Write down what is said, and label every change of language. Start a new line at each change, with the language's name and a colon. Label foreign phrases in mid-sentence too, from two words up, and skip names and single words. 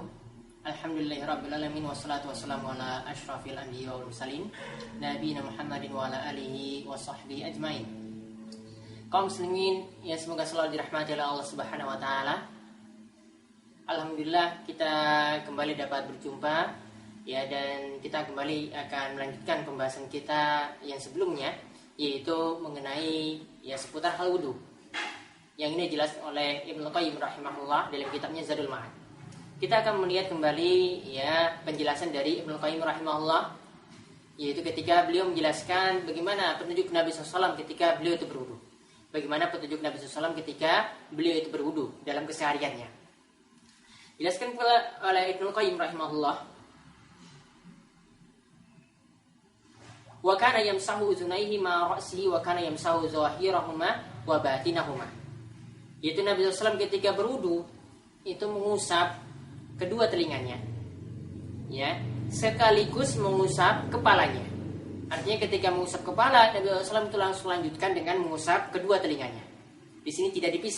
Arabic: الحمد لله رب العالمين والصلاة والسلام على أشرف الأنبياء والمرسلين نبينا محمد وعلى آله وصحبه أجمعين.
Indonesian: Kaum muslimin yang semoga selalu dirahmati oleh Allah
Arabic: سبحانه وتعالى.
Indonesian: Alhamdulillah kita kembali dapat berjumpa ya, dan kita kembali akan melanjutkan pembahasan kita yang sebelumnya, yaitu mengenai ya seputar hal wudu. Yang ini jelas oleh Ibnu Qayyim rahimahullah dalam kitabnya Zadul Ma'ad. Kita akan melihat kembali ya penjelasan dari Ibnu Qayyim rahimahullah, yaitu ketika beliau menjelaskan bagaimana petunjuk Nabi SAW ketika beliau itu berwudu. Bagaimana petunjuk Nabi SAW ketika beliau itu berwudu dalam kesehariannya. Jelaskan oleh Ibnu Qayyim rahimahullah,
Arabic: وكان يمسح أذنيه مع رأسه وكان يمسح ظواهرهما وبواطنهما.
Indonesian: Yaitu Nabi SAW ketika berwudu itu mengusap kedua telinganya, ya, sekaligus mengusap kepalanya. Artinya ketika mengusap kepala, Nabi SAW itu langsung lanjutkan dengan mengusap kedua telinganya. Di sini tidak dipisah.